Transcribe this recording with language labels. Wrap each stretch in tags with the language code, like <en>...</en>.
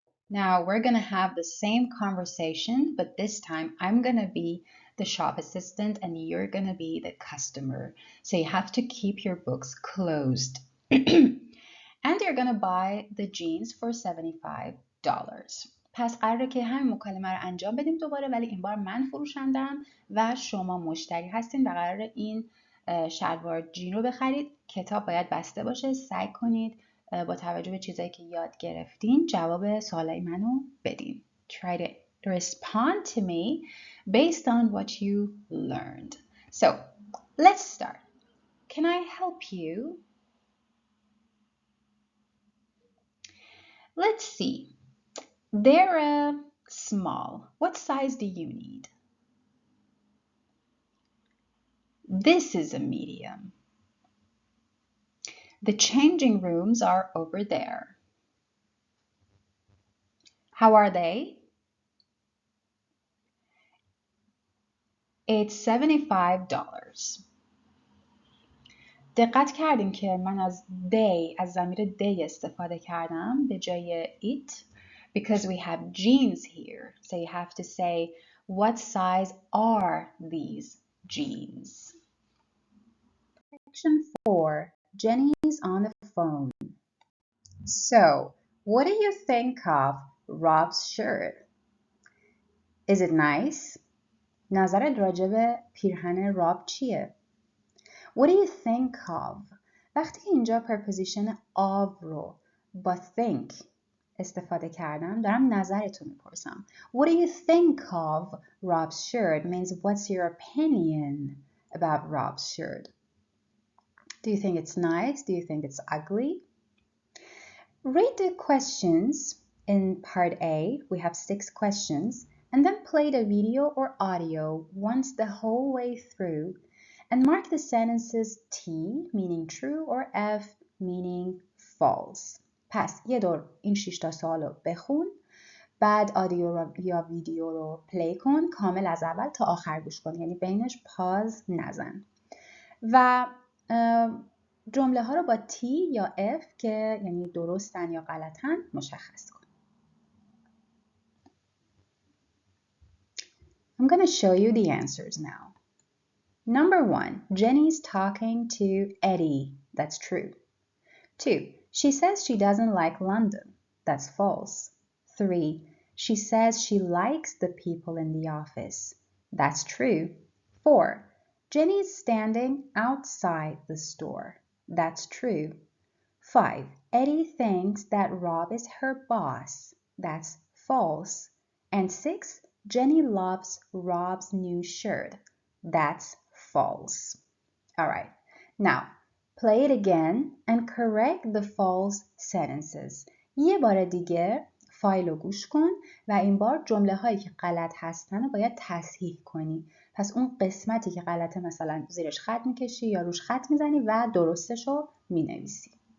<en>Now we're going to have the same conversation, but this time I'm going to be the shop assistant and you're going to be the customer. So you have to keep your books closed. And you're going to buy the jeans for $75.</en> <fa>پس قراره که همین مکالمه رو انجام بدیم دوباره، ولی این بار من فروشندم و شما مشتری هستین و قراره این شلوار جین رو بخرید. کتاب باید بسته باشه. سعی کنید با توجه به چیزایی که یاد گرفتین جواب سوالای منو بدین.</fa> <en>Try to respond to me based on what you learned. So, let's start. Can I help you? Let's see. They're small. What size do you need? This is a medium. The changing rooms are over there. How are they? It's $75.</en> <fa>دقت کردیم که من از they از ضمیر they استفاده کردم به جای it</fa> <en>because we have jeans here. So you have to say what size are these jeans? Section 4. Jenny's on the phone. So, what do you think of Rob's shirt? Is it nice?</en> <fa>نظرت راجع به پیرهن راب چیه؟</fa> <en>What do you think of?</en> <fa>وقتی که اینجا preposition of رو با think استفاده کردم دارم نظرتو میپرسم.</fa> <en>What do you think of Rob's shirt means what's your opinion about Rob's shirt? Do you think it's nice? Do you think it's ugly? Read the questions in part A. We have 6 questions. And then play the video or audio once the whole way through and mark the sentences T meaning true or F meaning false.</en> <fa>پس یه دور این 6 تا سوال رو بخون، بعد آدیو رو یا ویدیو رو پلی کن، کامل از اول تا آخر گوش کن، یعنی بینش پاز نزن و جمله ها رو با T یا F که یعنی درستن یا غلطن مشخص کن.</fa> <en>I'm going to show you the answers now. Number 1, Jenny's talking to Eddie. That's true. 2, she says she doesn't like London. That's false. 3, she says she likes the people in the office. That's true. 4, Jenny's standing outside the store. That's true. 5, Eddie thinks that Rob is her boss. That's false. And 6, Jenny loves Rob's new shirt. That's false. All right. Now, play it again and correct the false sentences.</en> <fa>یه بار دیگه فایل رو گوش کن و این بار جمله هایی که غلط هستن رو باید تصحیح کنی. پس اون قسمتی که غلطه مثلا زیرش خط میکشی یا روش خط میزنی و درستش رو مینویسی.</fa>